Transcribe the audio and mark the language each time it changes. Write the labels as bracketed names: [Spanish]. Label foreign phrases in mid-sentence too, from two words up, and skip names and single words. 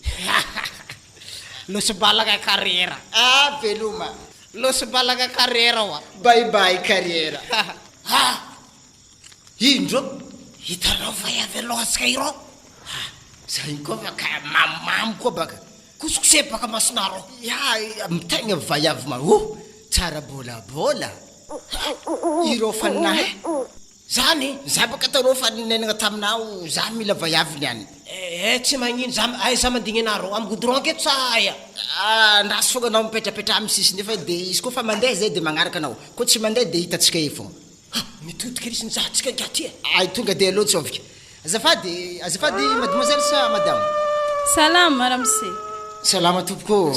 [Malagasy] Losy balaga carrière. Veloma. Losy balaga carrière wa. [English] Bye bye carrière. Indro [Malagasy] hitanao fa avy alohatsika iro. Zay koa baka mamam koa baka. Kosokose baka masinaro. Ya, tegna vaiavy ma. Tsara bola. Iro fanahy. Zany, za baka taro fa nenagna taminao, za mila vaiavy niany. Tsy magnino za za mandigny anaro am goudron ke tsaya. Ndraso fogna anao mipetrapetra amin'ny sisiny fa de izy koa fa mandeha zay de magnaraka anao. Koa tsy mandeha de hitatsika eo fogna. Mitodika risiny za atsika gaty. Ay tonga de aloha tsovika. Azafady mademoiselle sa madame. Salama ramse. Salama tompoko.